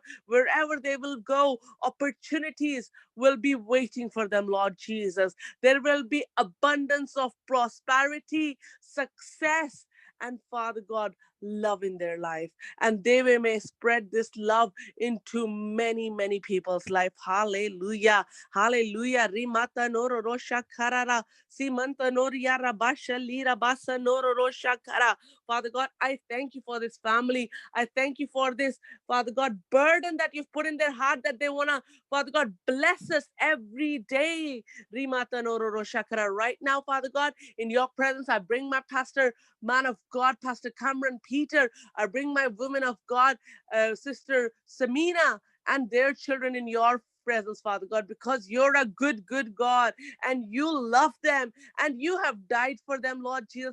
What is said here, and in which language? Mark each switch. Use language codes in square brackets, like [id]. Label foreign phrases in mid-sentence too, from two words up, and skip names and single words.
[en] Wherever they will go, opportunities will be waiting for them, Lord Jesus। There will be abundance of prosperity, success, and Father God, love in their life, and they may spread this love into many, many people's life। Hallelujah. Hallelujah. Rimata noro rosha karara. Simanta noria rabasha lira basa noro rosha kara. Father God, I thank you for this family. I thank you for this, Father God, burden that you've put in their heart that they want to, Father God, bless us every day. Rimata noro rosha kara. Right now, Father God, in your presence, I bring my pastor, man of God, Pastor Cameron Peter. I bring my woman of God, Sister Samina, and their children in your presence, Father God, because you're a good, good God and you love them and you have died for them, Lord Jesus।